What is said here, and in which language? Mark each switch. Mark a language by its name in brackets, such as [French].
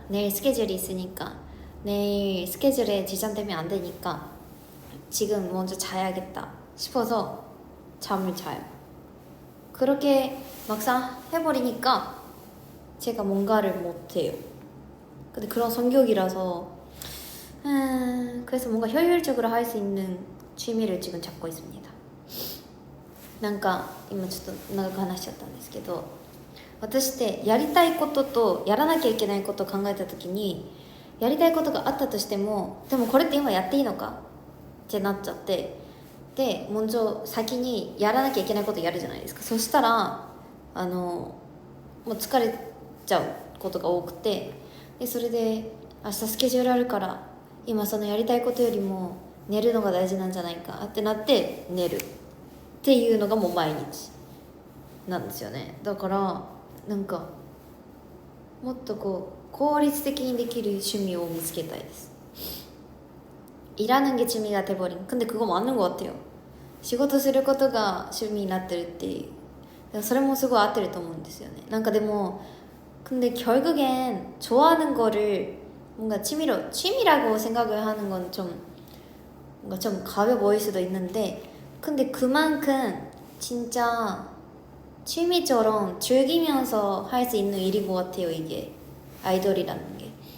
[Korean] 내일 스케줄이 있으니까 내일 스케줄에 지장되면 안 되니까 지금 먼저 자야겠다 싶어서 잠을 자요. 그렇게 막상 해버리니까 제가 뭔가를 못해요. 근데 그런 성격이라서 그래서 뭔가 효율적으로 할 수 있는 취미를 지금 찾고 있습니다. [Japanese] なんか今ちょっと長く話しちゃったんですけど、私ってやりたいこととやらなきゃいけないことを考えた時に、やりたいことがあったとしてもでもこれって今やっていいのかってなっちゃって、で먼저先にやらなきゃいけないことやるじゃないですか。そしたらもう疲れちゃうことが多くて、でそれで明日スケジュールあるから今そのやりたいことよりも寝るのが大事なんじゃないかってなって寝るっていうのがもう毎日なんですよね。だからなんかもっとこう効率的にできる趣味を見つけたいです。 [Korean] 일하는 게 취미가 돼버린. 근데 그거 맞는 것 같아요. [Japanese] 仕事することが趣味になってるっていう、それもすごい合ってると思うんですよね。なんかでも [Korean] 근데 결국엔 좋아하는 거를 뭔가 취미라고 생각을 하는 건 좀 뭔가 좀 가벼워 보일 수도 있는데, 근데 그만큼 진짜 취미처럼 즐기면서 할 수 있는 일인 것 같아요, 이게 아이돌이라는 게.